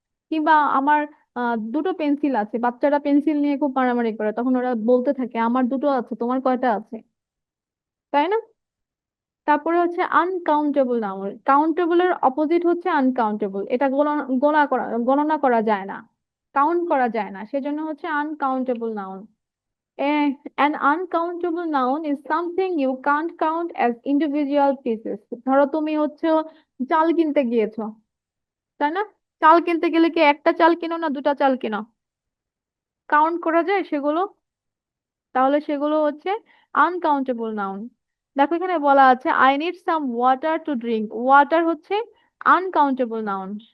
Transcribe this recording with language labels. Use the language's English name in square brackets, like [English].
[Bangla] কিংবা আমার দুটো পেন্সিল আছে। বাচ্চারা পেন্সিল নিয়ে খুব মারামারি করে, তখন ওরা বলতে থাকে আমার দুটো আছে, তোমার কয়টা আছে, তাই না? তারপরে হচ্ছে আনকাউন্টেবল নাউন। কাউন্টেবলের অপোজিট হচ্ছে আনকাউন্টেবল। এটা গণনা করা যায় না, কাউন্ট করা যায় না, সেজন্য হচ্ছে uncountable noun. [English] An uncountable noun is something you can't count as individual pieces. [Bangla] ধরো তুমি হচ্ছে চাল কিনতে গিয়েছো, তাই না? চাল কিনতে গেলে কি একটা চাল কিনো না দুটা চাল কিনো? কাউন্ট করা যায় সেগুলো? তাহলে সেগুলো হচ্ছে আনকাউন্টেবল নাউন। দেখো এখানে বলা আছে [English] I need some water to drink, [Bangla] water হচ্ছে আনকাউন্টেবল নাউন।